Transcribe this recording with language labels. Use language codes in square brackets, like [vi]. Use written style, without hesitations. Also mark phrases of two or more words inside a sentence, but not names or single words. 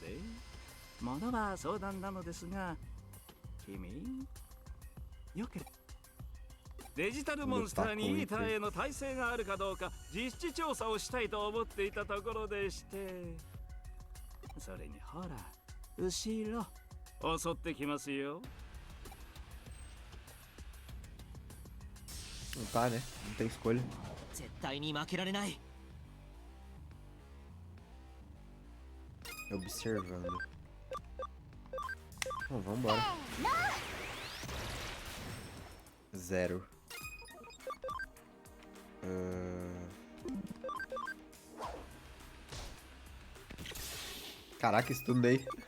[ja] で、ものは相談なのですが、君よければデジタルモンスターにイーターへの耐性があるかどうか実地調査をしたいと思っていたところでして、それにほら後ろ襲ってきますよ。 [pt] Não tá, né? Não tem escolha. [ja] 絶対に負けられない。 [pt] Observando. Bom, vambora. 0. Caraca, estudei.